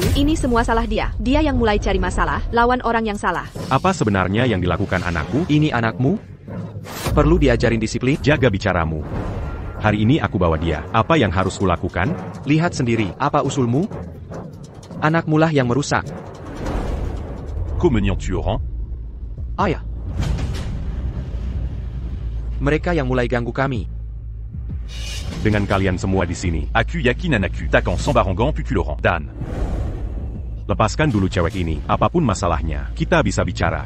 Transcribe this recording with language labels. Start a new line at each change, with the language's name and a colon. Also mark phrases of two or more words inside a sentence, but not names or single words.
Indonesian: Ini semua salah dia. Dia yang mulai cari masalah, lawan orang yang salah. Apa sebenarnya yang dilakukan anakku? Ini anakmu? Perlu diajarin disiplin? Jaga bicaramu. Hari ini aku bawa dia. Apa yang harus kulakukan? Lihat sendiri, apa usulmu? Anakmu lah yang merusak.
French: Comment tu rends?
Indonesian: Ayah. Mereka yang mulai ganggu kami. Dengan kalian semua di sini. Aku yakin anakku takkan sembarangan puku Laurent. Dan lepaskan dulu cewek ini. Apapun masalahnya, kita bisa bicara.